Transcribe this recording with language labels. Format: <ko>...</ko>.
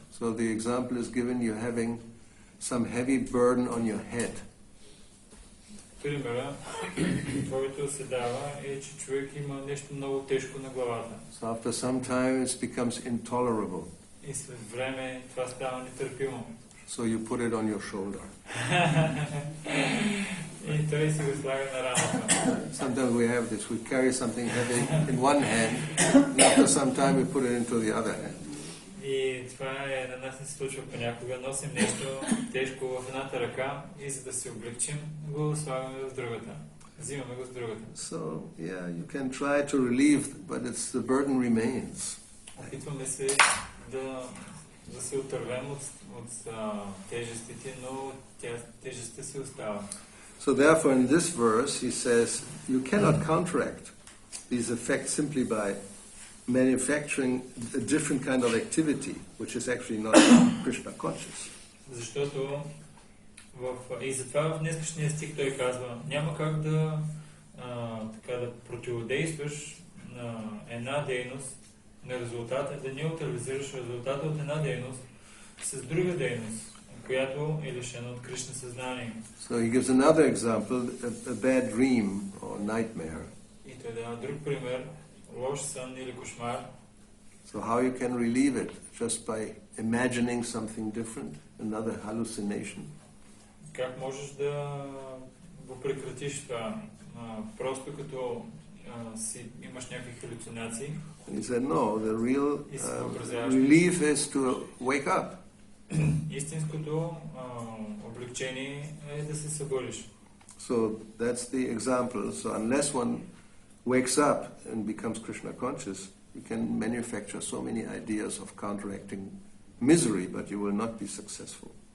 <en>So the example is given, you're having some heavy burden on your head.</en> <bg>Примера, който се дава е, че човек има нещо много тежко на главата.</bg> <en>So after some time it becomes intolerable.</en> <bg>И след време това става нетърпимо.</bg> <en>So you put it on your shoulder.</en> <bg>И той си го слага на рамата.</bg> <en>Sometimes we have this, we carry something heavy in one hand, and after some time we put it into the other hand.</en> <bg>И това е, на нас не се случва понякога. Носим нещо тежко в едната ръка и за да се облегчим, го слагаме в другата. Взимаме го с другата.</bg> <en>So, yeah, you can try to relieve, but the burden remains.</en> <bg>Опитваме се да се отървем от тежестите, но тежестта си остава.</bg> <en>So therefore in this verse he says, you cannot counteract these effects simply by manufacturing a different kind of activity, which is actually not Krishna conscious.</en> <bg>Защото и затова в днешния стих той казва, няма как да противодействаш на една дейност, на резултата, да неутрализираш резултата от една дейност с друга дейност, която е лишена от Кришна съзнание.</bg> <en>So he gives another example, a bad dream or nightmare.</en> <bg>И той дава друг пример, лош сън или кошмар.</bg> <en>So how you can relieve it? Just by imagining something different, another hallucination?</en> <bg>Как можеш да го прекратиш това? Просто като имаш някакви халюцинации.</bg> <en>He said, no, the real relief is to wake up.</en> <bg>Истинското облегчение е да се събудиш.</bg> <en>So that's the example. So unless one wakes up and becomes Krishna conscious, you can manufacture so many ideas of counteracting misery, but you will not be successful.</en>